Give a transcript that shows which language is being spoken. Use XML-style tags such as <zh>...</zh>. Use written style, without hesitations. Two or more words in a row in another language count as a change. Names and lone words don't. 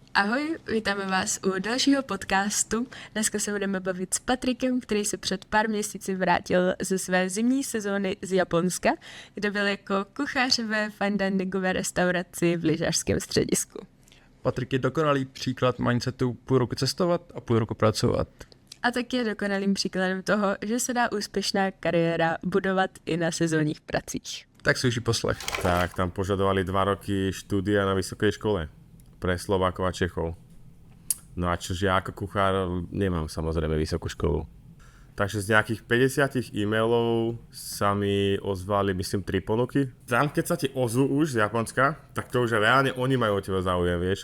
<cs>Ahoj, vítáme vás u dalšího podcastu. Dneska se budeme bavit s Patrikem, který se před pár měsíci vrátil ze své zimní sezóny z Japonska, kde byl jako kuchař ve fine diningové restauraci v lyžařském středisku. Patrik je dokonalý příklad mindsetu půl roku cestovat a půl roku pracovat. A tak je dokonalým příkladem toho, že se dá úspěšná kariéra budovat i na sezónních pracích. Tak si už i poslech.</cs> <sk>Tak tam požadovali 2 roky štúdia na vysokej škole pre Slovákov a Čechov. No a čože ja ako kuchár nemám samozrejme vysokú školu. Takže z nejakých 50 e-mailov sa mi ozvali, myslím, 3 ponuky. Tam, keď sa ti ozvú už z Japonska, tak to už reálne oni majú o teba záujem, vieš.</sk>